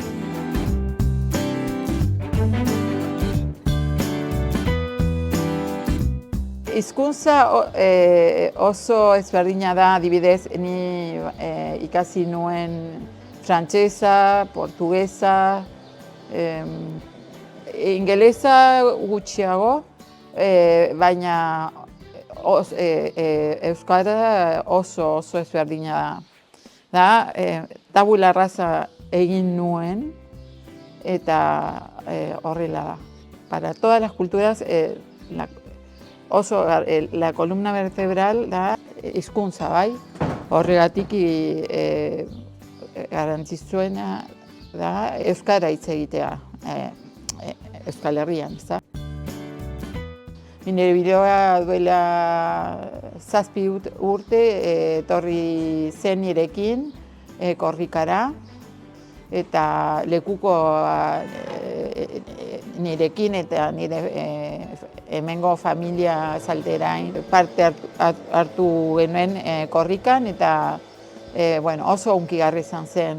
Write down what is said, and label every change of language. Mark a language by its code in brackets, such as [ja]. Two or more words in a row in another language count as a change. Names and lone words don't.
[eu] Hizkuntza oso ezberdina da, adibidez, ni ikasi nuen frantsesa, portugesa, ingelesa gutxiago, baina euskara oso ezberdina da. [la] Tabula rasa [eu] egin nuen, eta horrela da. [es] Para todas las culturas, la columna vertebral [eu] da hizkuntza, bai. Horregatik garrantzitsuena da euskara hitz egitea Euskal Herrian, ezta? Nire bideoa duela 7 urte etorri zen nirekin korrikara, eta lekuko nirekin eta nire hemengo familia Salterain parte hartu genuen korrikan, eta bueno, oso hunkigarri izan zen.